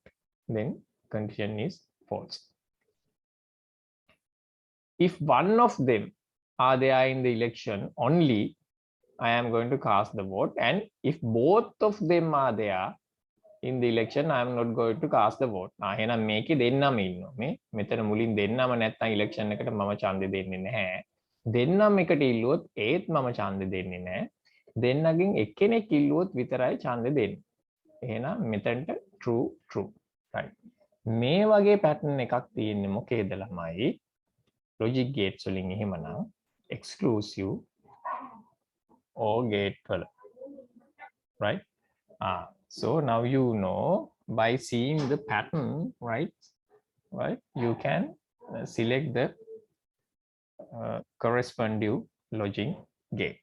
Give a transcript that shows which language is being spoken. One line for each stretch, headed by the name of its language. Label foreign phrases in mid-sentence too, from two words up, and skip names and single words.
English: Then condition is false. If one of them are there in the election only, I am going to cast the vote, and if both of them are there in the election, I am not going to cast the vote.
Sinhala: එහෙනම් මේකේ දෙන්නම ඉන්නවා. මේ මෙතන මුලින් දෙන්නම නැත්තම් ඉලෙක්ෂන් එකට මම ඡන්දෙ දෙන්නේ නැහැ. දෙන්නම එකට ඉල්ලුවොත් ඒත් මම ඡන්දෙ දෙන්නේ නැහැ. දෙන්නගෙන් එක්කෙනෙක් ඉල්ලුවොත් විතරයි ඡන්දෙ දෙන්නේ. එහෙනම් මෙතනට
English: true true, right?
Sinhala: මේ වගේ pattern එකක් තියෙන්නේ මොකේද ළමයි?
English: logic gates
Sinhala: වලින් එහෙමනම්
English: exclusive or gate
Sinhala: වල, right?
English: So now you know, by seeing the pattern, right, you can select the corresponding logic gate.